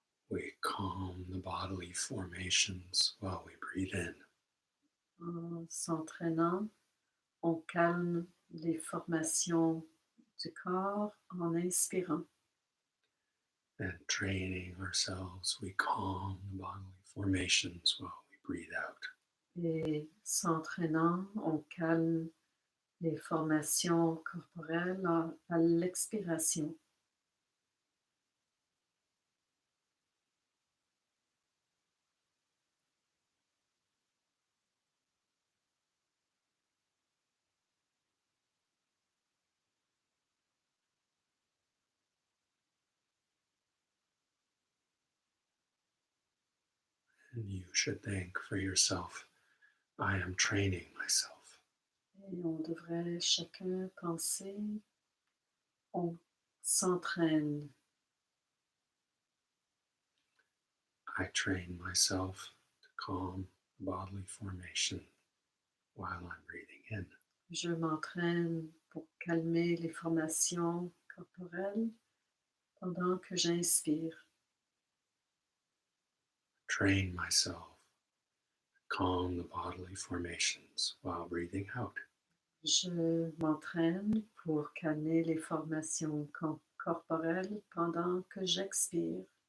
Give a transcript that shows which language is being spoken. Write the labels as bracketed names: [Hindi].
[English] We calm the bodily formations while we breathe in. [French] en s'entraînant, on calme les formations du corps en inspirant. [English] And training ourselves, we calm the bodily formations while we breathe out. [French] Et s'entraînant, on calme les formations corporelles à l'expiration. [English] And you should think for yourself, I am training myself. [French] Et on devrait chacun penser, on s'entraîne. [English] I train myself to calm bodily formation while I'm breathing in. [French] Je m'entraîne pour calmer les formations corporelles pendant que j'inspire. [English] Train myself to calm the bodily formations while breathing out. [French] Je m'entraîne pour calmer les formations corporelles pendant que j'expire.